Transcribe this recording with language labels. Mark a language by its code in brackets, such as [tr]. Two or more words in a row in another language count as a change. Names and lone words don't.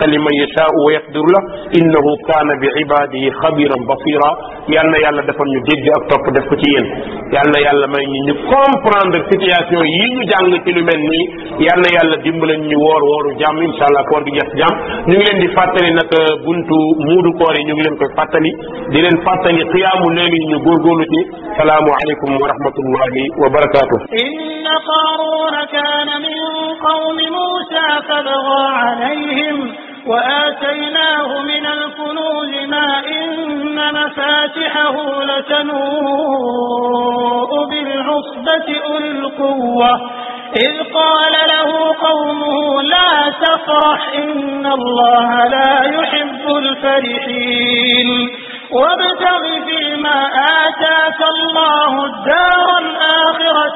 [ar] لمن يشاء ويقدر له إنه كان بعباده خبيرا بصيرا [wo] yal na yàlla defal ñu dégg ak topp def ko ci yéen yal na yàlla may ñu [fr] comprendre situation [wo] yi ñu jàng ci lu mel nii yal na yàlla dimbale ñu wooru jàmm [ar] إن شاء الله [wo] koor gi jeex jàmm ñu ngi leen di fàttali nag buntu muudu koor yi ñu ngi leen koy fàttali di leen fàttali xiyaamu léegi ñu góorgóorlu ci [ar] السلام عليكم ورحمة الله وبركاته إن قارون كان من قوم موسى فبغى عليهم وآتيناه من الكنوز ما إن مفاتحه لتنوء بالعصبة أولي القوة إذ قال له قومه لا تفرح إن الله لا يحب الفرحين وابتغ فيما آتاك الله الدار الآخرة